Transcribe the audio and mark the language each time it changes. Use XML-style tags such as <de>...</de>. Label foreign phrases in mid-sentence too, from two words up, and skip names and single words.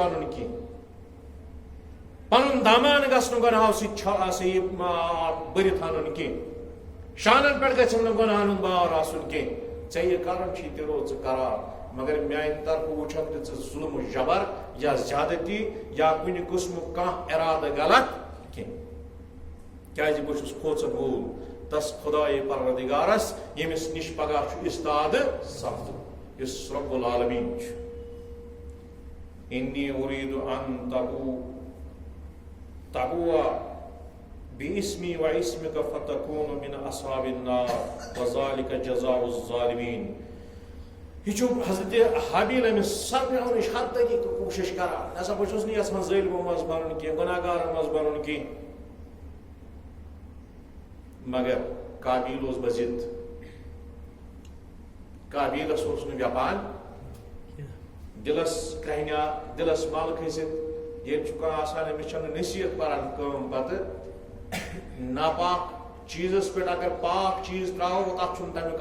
<ks>بنُن کینٛہہ پنُن دامان گژھِ نہٕ گۄناہو سۭتۍ بٔرِتھ اَنُن کینٛہہ شانن پٮ۪ٹھ گژھٮ۪م نہٕ گۄناہن ہُنٛد بار آسُن کینٛہہ ژےٚ یہِ کرُن چھُے تہِ روٗد ژٕ کران مگر میانہِ طرفہٕ وٕچھکھ نہٕ ژٕ ظُلم و جبر یا زیادتی یا کُنہِ قٕسمُک کانٛہہ اِرادٕ غلط کینٛہہ کیازِ بہٕ چھُس کھوژن وول تس خۄدایے پروردگارس ییٚمِس نِش پگاہ چھُ استادٕ سپدُن یُس</ks> <ar>رب العالمیٖن</ar> <ks>چھُ</ks> <ar>انی اُریٖدُ ان تبوء باسمی واسمک فتکون من اصحاب النار وذلك جزاء الظالمین</ar> <ks>یہ حضرت حابیل امس سپناونٕچ ہر طریقہٕ کوٗشش کران نسا بہٕ چھُس نہٕ یژھان ظٲلمو منٛز بنُن کینٛہہ گۄناہگارن منٛز بنُن کینٛہہ مگر قابیل اوس بضد قابیلس اوس نہٕ ویپان دلس کرہنیا دلس مل کھسِتھ ییٚتہِ چھُ کانٛہہ آسان أمِس چھنہٕ نصیحت پران کٲم پتہٕ ناپاک چیٖزس پٮ۪ٹھ اگر پاک چیٖز تراوو تتھ چھُنہٕ تمیُک</ks>